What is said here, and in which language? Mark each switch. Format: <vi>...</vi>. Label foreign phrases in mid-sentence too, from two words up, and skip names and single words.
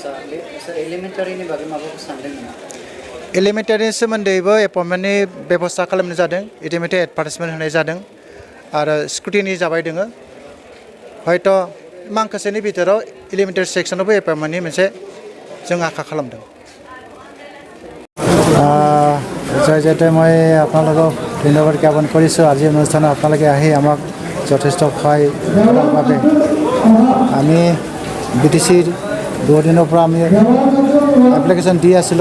<brx>एलिमेन्टारिनि सोमोन्दैबो एपइन्टमेन्टनि बेबस्था खालामनाय जादों इटिमेटे एडभार्टाइजमेन्ट होनाय जादों आरो स्क्रुटिनि जाबाय दोङो हयथ' माखासेनि भितराव एलिमेन्टारि सेक्सनावबो एपइन्टमेन्टनि मोनसे जों आखा खालामदों।</brx> <as>জয় জয়তে মই আপোনালোকক ধন্যবাদ জ্ঞাপন কৰিছোঁ। আজি অনুষ্ঠানত আপোনালোকে আহি আমাক যথেষ্ট সহায় কৰাৰ বাবে। আমি BTCৰ বহুত দিনৰ পৰা আমি এপ্লিকেশ্যন দি আছিলোঁ।</as>